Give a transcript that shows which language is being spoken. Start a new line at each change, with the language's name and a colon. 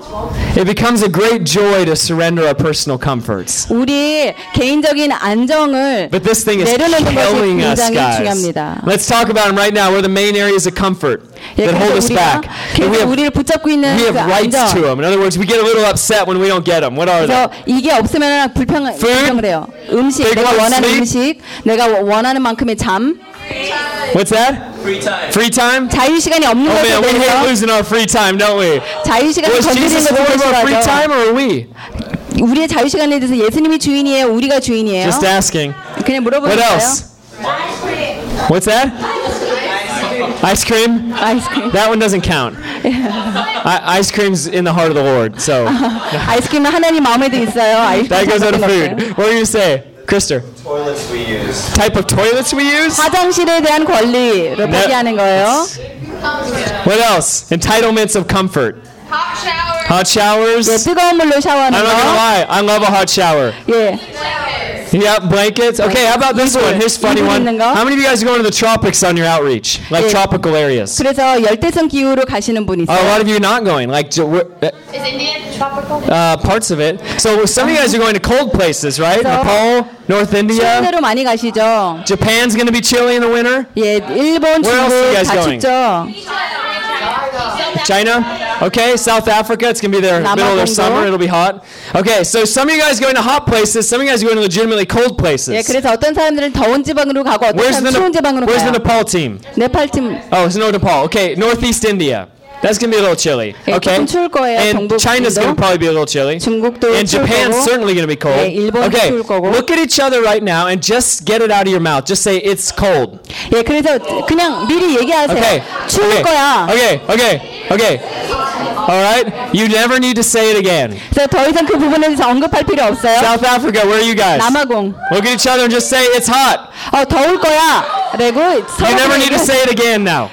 English: It becomes a great joy to surrender our personal comforts.
Korean: 우리 개인적인 안정을 내려놓는 것이 굉장히
English: us,
Korean: 중요합니다.
English: Let's talk about them right now. We're the main areas of comfort that hold us back. And we have
Korean: 붙잡고 있는
English: we have rights
Korean: 안정.
English: To them. In other words, we get a little upset when we don't get them. What are they?
Korean: 이게 없으면 불평을 해요. 음식, 내가 원하는
English: sleep?
Korean: 음식, 내가 원하는 만큼의 잠.
English: What's that? Free time. Free time? Oh man, we hate losing our free time, don't we? Was Jesus Lord of our free time or are we?
Korean: 우리의 자유 시간에 대해서 예수님이 주인이에요, 우리가 주인이에요?
English: Just asking.
Korean: 그냥 물어보세요.
English: What else? What's that? Ice cream? Ice cream. That one doesn't count. Ice cream's in the heart of the Lord, so.
Korean: 아이스크림은 하나님 마음에도 있어요.
English: That goes out of food. What do you say? Krister. Toilets we use. Type of toilets we use?
Korean: 화장실에 대한 권리를 포기하는 거예요.
English: What else? Entitlements of comfort. Hot showers. Hot showers.
Korean: 예, 뜨거운 물로 샤워하는 거.
English: I'm not gonna lie. I love a hot shower.
Korean: 예.
English: Yeah, blankets. Okay, how about this one? Here's a funny one. How many of you guys are going to the tropics on your outreach? Like
Korean: 예.
English: tropical areas?
Korean: 그래서 열대성 기후로 가시는 분 있어요?
English: A lot of you are not going. Like, is India tropical? Parts of it. So some of you guys are going to cold places, right? Nepal, North India.
Korean: 추운데로 많이 가시죠.
English: Japan's going to be chilly in the winter.
Korean: 예, 일본, 중국 다 춥죠.
English: Where else are you guys going? China? Okay, South Africa. It's going to be their middle of their summer. It'll be hot. Okay, so some of you guys are going to hot places. Some of you guys are going to legitimately cold places.
Korean: 예, 그래서 어떤 사람들은 더운 지방으로 가고 어떤
English: where's
Korean: 사람은 추운 지방으로 가요.
English: Where's the Nepal team?
Korean: 네팔 팀.
English: Oh, it's no Nepal. Okay, Northeast India. That's going to be a little chilly.
Korean: 예,
English: okay.
Korean: 좀 추울 거예요,
English: and
Korean: 동북인도.
English: China's going to probably be a little chilly.
Korean: 중국도
English: and Japan's certainly going to be cold.
Korean: 예, 일본도
English: okay.
Korean: 추울 거고.
English: Look at each other right now and just get it out of your mouth. Just say, it's cold.
Korean: 예, 그래서 그냥 미리 얘기하세요.
English: Okay.
Korean: 추울
English: okay.
Korean: 거야.
English: Okay. Okay. Okay. All right. You never need to say it again.
Korean: 더 이상 그 부분에 대해서 언급할 필요 없어요.
English: South Africa, where are you guys?
Korean: 남아공.
English: Look at each other and just say, it's hot.
Korean: 어, 더울 거야. 그리고
English: you never need to say it again now.